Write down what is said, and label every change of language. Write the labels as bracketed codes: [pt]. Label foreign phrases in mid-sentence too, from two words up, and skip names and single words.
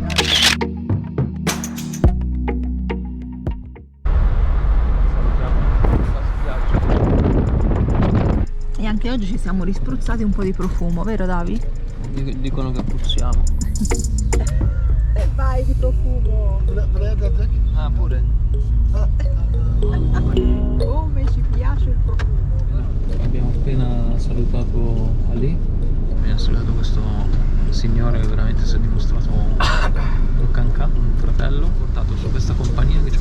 [it] E anche oggi ci siamo rispruzzati un po' di profumo, vero Davi? Dicono che puzziamo. E vai di profumo! [tr] Buraya da dök. [it] Ah, pure? Come ci piace il profumo! Abbiamo appena salutato Ali. Abbiamo salutato questo signore che veramente si è dimostrato un canca, un fratello. Portato su questa compagnia